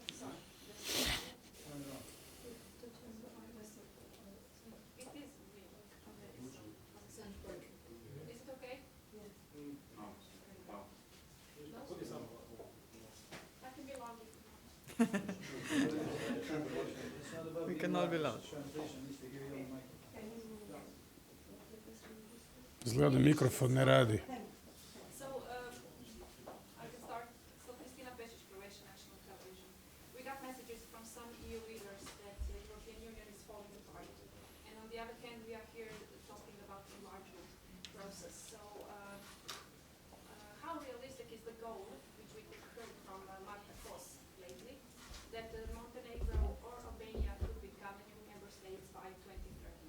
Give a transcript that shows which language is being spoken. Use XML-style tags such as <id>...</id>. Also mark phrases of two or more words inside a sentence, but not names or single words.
<en>It is. Is it okay? No. I can be loud. We can all be loud.</en> <hr>Izgleda da mikrofon ne radi.</hr> <en>So, I can start. So, Kristina Pešić, Croatian National Television. We got messages from some EU leaders that the European Union is falling apart. And on the other hand, we are here talking about the enlargement process. So, how realistic is the goal, which we heard from Marta Kos lately, that Montenegro or Albania could become new member states by 2030?</en>